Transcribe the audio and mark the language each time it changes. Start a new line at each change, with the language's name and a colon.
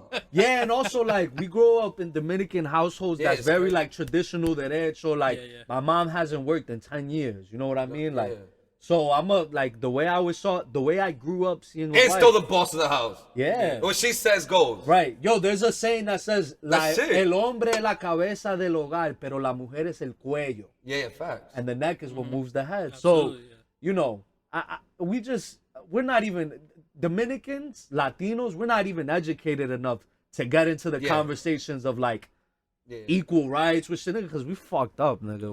English: Yeah, and also like we grow up in Dominican households that's very crazy. like traditional derecho. Like my mom hasn't worked in 10 years. You know what I mean? Like, so I'm like the way I grew up seeing. And still the boss of the house. Yeah. What she says goes. Right. Yo, there's a saying that says That's it.
Spanish: el hombre es la cabeza del hogar, pero la mujer es el cuello.
English: Yeah, facts. And the neck is what moves the head. Absolutely, So, you know, we're not even Dominicans, Latinos, we're not even educated enough to get into the conversations of like equal rights with shit, nigga, because we fucked up, nigga.